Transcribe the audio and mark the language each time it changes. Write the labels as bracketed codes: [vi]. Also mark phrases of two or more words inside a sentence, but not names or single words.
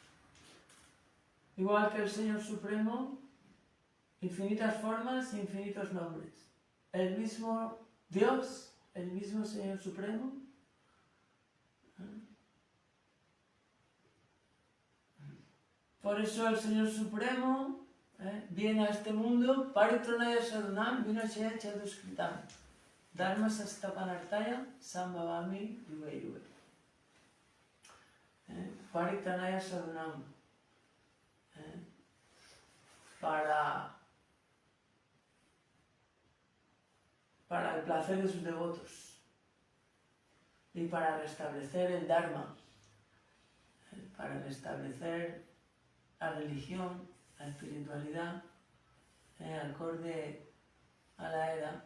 [es] Igual que el Señor Supremo, infinitas formas, infinitos nombres. El mismo Dios, el mismo Señor Supremo. Por eso el Señor Supremo viene a este mundo, [sa] परित्राणाय साधूनां विनाशाय चदुष्कृताम् धर्म संस्थापनार्थाय सम्भवामि युगे युगे. परित्राणाय साधूनाम्, [es] para el placer de sus devotos y para restablecer el Dharma, para restablecer la religión, la espiritualidad, acorde a la edad.